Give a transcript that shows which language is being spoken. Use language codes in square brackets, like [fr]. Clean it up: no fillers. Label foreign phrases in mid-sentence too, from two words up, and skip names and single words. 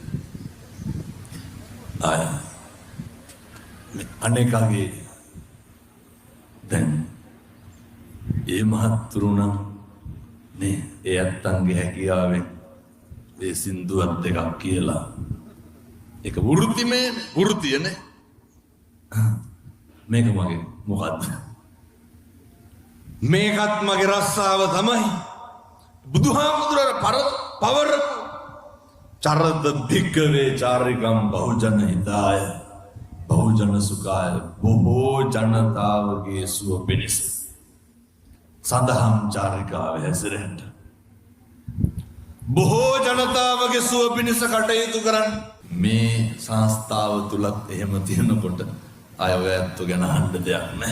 [si] අනේකගේ දැන් ඒ මහත්තුරුණම් නේ ඒ අත්තන්ගේ හැකියාවෙන් ඒ සින්දුවත් දෙකක් කියලා ඒක වෘත්තියනේ. මේක මගේ මොකද්ද? මේකත් මගේ රස්සාව තමයි. බුදුහාමුදුරේ පවරපු [pi] චරද භික්කවේ චාරිකම් බහුජන හිතාය බහුජන සුඛාය [si] බොහෝ ජනතාවගේ සුව පිණිස සඳහම් චාරිකාව හැසිරෙන්න. බොහෝ ජනතාවගේ සුව පිණිස කටයුතු කරන්න. මේ සංස්ථාව තුලත් එහෙම තියෙනකොට අය ඔය ඇත්තු ගැන අහන්න දෙයක් නැහැ.